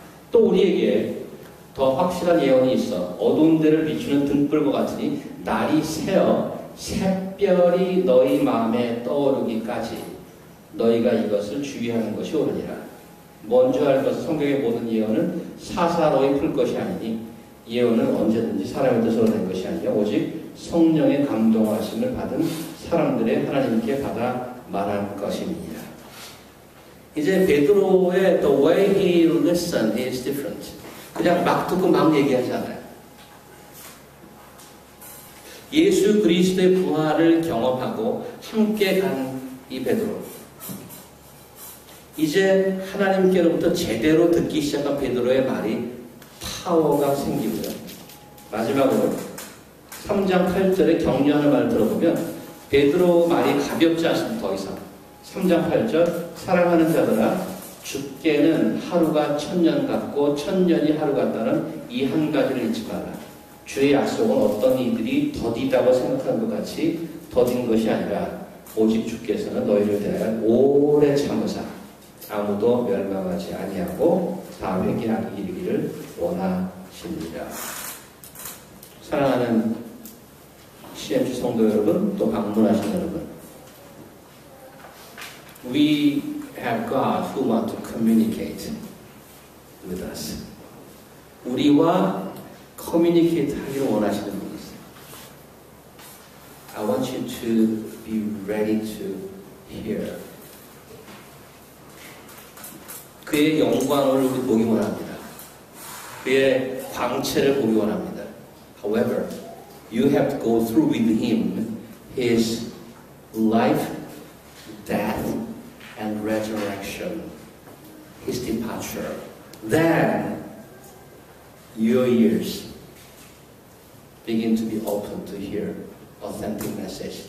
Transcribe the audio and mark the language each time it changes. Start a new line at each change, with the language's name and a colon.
Korean: 또 우리에게 더 확실한 예언이 있어 어두운 데를 비추는 등불과 같으니 날이 새어 샛별이 너희 마음에 떠오르기까지 너희가 이것을 주의하는 것이 옳으니라. 먼저 할 것은 성경의 모든 예언은 사사로이 풀 것이 아니니 예언은 언제든지 사람의 뜻으로 낸 것이 아니라 오직 성령의 감동하심을 받은 사람들의 하나님께 받아 말할 것입니다. 이제 베드로의
English: the way he listened is different.
Korean: 그냥 막 듣고 막 얘기하지 않아요. 예수 그리스도의 부활을 경험하고 함께 간 이 베드로. 이제 하나님께로부터 제대로 듣기 시작한 베드로의 말이 파워가 생기고요. 마지막으로 3장 8절에 격려하는 말을 들어보면 베드로 말이 가볍지 않습니다. 더 이상. 3장 8절 사랑하는 자들아 죽게는 하루가 1000년 같고 1000년이 하루 같다는 이 한 가지를 잊지 마라. 주의 약속은 어떤 이들이 더디다고 생각하는 것 같이 더딘 것이 아니라 오직 주께서는 너희를 대하여 오래 참으사 아무도 멸망하지 아니하고 다 회개하기 이르기를 원하십니다. 사랑하는 CMC 성도 여러분, 또 방문하신 여러분,
English: We have God who wants to communicate with us.
Korean: 우리와 커뮤니케이트 하기를 원하시는 분이 있어요.
English: I want you to be ready to hear.
Korean: 그의 영광을 우리 보기 원합니다. 그의 광채를 보기 원합니다.
English: However, you have to go through with him his life, death, and resurrection, his departure. Then your ears begin to be open to hear authentic message.